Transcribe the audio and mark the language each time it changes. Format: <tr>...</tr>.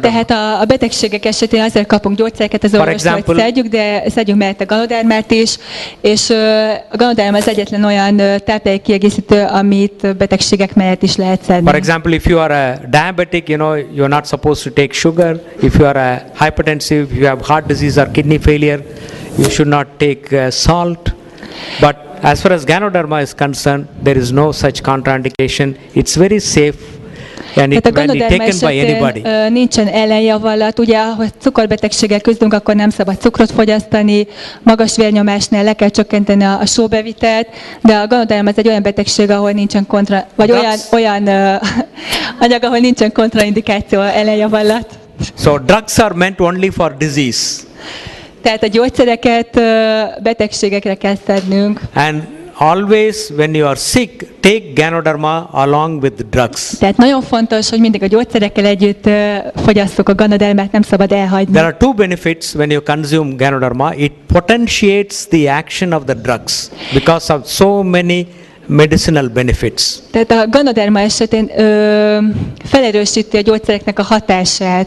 <hu>Tehát a betegségek esetén azért kapunk gyógyszereket az orvostól, hogy szedjük, de szedjünk mellett a Ganodermát is, és a Ganoderma az egyetlen olyan táplálékkiegészítő, amit betegségek mellett is lehet szedni.</hu> <en>For example, if you are a diabetic, you're not supposed to take sugar. If you are a hypertensive, if you have heart disease or kidney failure, you should not take salt. But as far as Ganoderma is concerned, there is no such contraindication. It's very safe. And it can be taken by anybody.</en> <hu>Nincsen ellenjavallat, ugye, ha cukorbetegséggel küzdünk, akkor nem szabad cukrot fogyasztani, magas vérnyomásnál le kell csökkenteni a sóbevitelt, de a Ganoderma az egy olyan betegség, ahol nincsen olyan anyag, ahol nincsen kontraindikáció, ellenjavallat.</hu> <en>So drugs are meant only for disease.</en> <hu>Tehát a gyógyszereket betegségekre kell szednünk.</hu> <en>And always when you are sick, take Ganoderma along with the drugs.</en> <hu>Tehát nagyon fontos, hogy mindig a gyógyszerekkel együtt fogyasszuk a Ganodermát, nem szabad elhagyni.</hu> <en>There are two benefits when you consume Ganoderma. It potentiates the action of the drugs because of so many medicinal benefits.</en> <hu>Tehát a Ganoderma esetén felerősíti a gyógyszereknek a hatását.</hu>